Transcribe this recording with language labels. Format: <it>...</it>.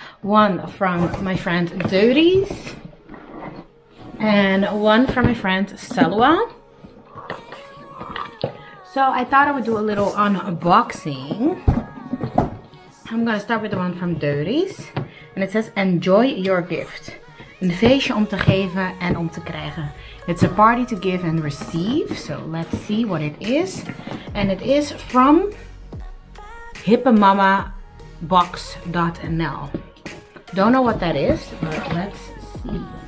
<en>One from my friend Doris and one from my friend Salwa. So I thought I would do a little unboxing. I'm gonna start with the one from Doris. And it says, enjoy your gift.</en> <nl>Een feestje om te geven en om te krijgen.</nl> <en>It's a party to give and receive. So let's see what it is. And it is from hippemamabox.nl. Don't know what that is, but let's see.</en>